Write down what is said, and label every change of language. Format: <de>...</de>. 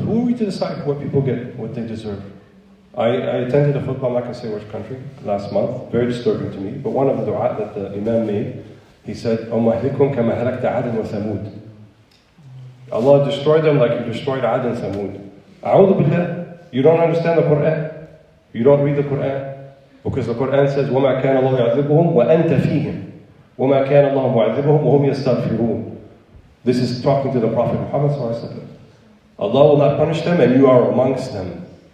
<en>Who are we to decide what people get, what they deserve? I attended a khutbah, I'm not going to say which country, last month. Very disturbing to me. But one of the dua that the Imam made, he said,</en> <ar>"Umahlikum kama halakta Ad wa Thamud."</ar> <en>Allah destroyed them like you destroyed Ad and Thamud.</en> <ar>A'udhu billah.</ar> <en>You don't understand the Quran. You don't read the Quran. Because the Quran says,</en> <ar>وَمَا كَانَ اللَّهُ يَعْذِبُهُمْ وَأَنْتَ فِيهِمْ وَمَا كَانَ اللَّهُ مُعَذِّبُهُمْ وَهُمْ يَسْتَغْفِرُونَ.</ar> <en>This is talking to the Prophet Muhammad ﷺ. Allah will not punish them and you are amongst them.</en>